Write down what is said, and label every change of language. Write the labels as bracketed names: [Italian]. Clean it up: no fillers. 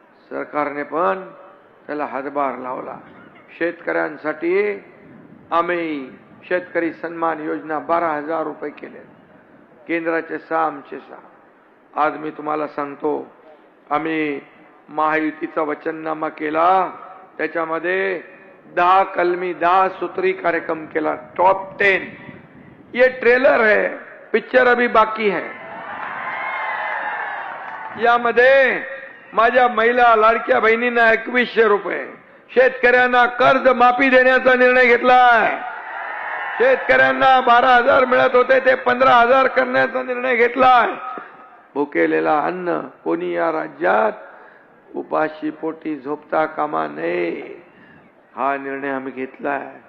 [Marathi] सरकारने पण त्याला हातभार लावला. शेतकऱ्यांसाठी आम्ही शेतकरी सन्मान योजना 12,000 रुपये केले. केंद्राचे 6 आमचे 6. आज मी तुम्हाला सांगतो, आम्ही महायुतीचा वचननामा केला. त्याच्यामध्ये 10 कलमी 10 सूत्री कार्यक्रम केला. [Hindi] टॉप 10 ये ट्रेलर है, पिक्चर अभी बाकी है. [Marathi] यामध्ये माझ्या महिला लाडक्या बहिणींना 2100 रुपये, शेतकऱ्यांना कर्ज माफी देण्याचा निर्णय घेतलाय. शेतकऱ्यांना 12,000 मिळत होते ते 15,000 करण्याचा निर्णय घेतलाय. भुकेलेला अन्न कोणी या राज्यात उपाशी पोटी झोपता कामा नये हा निर्णय आम्ही घेतलाय.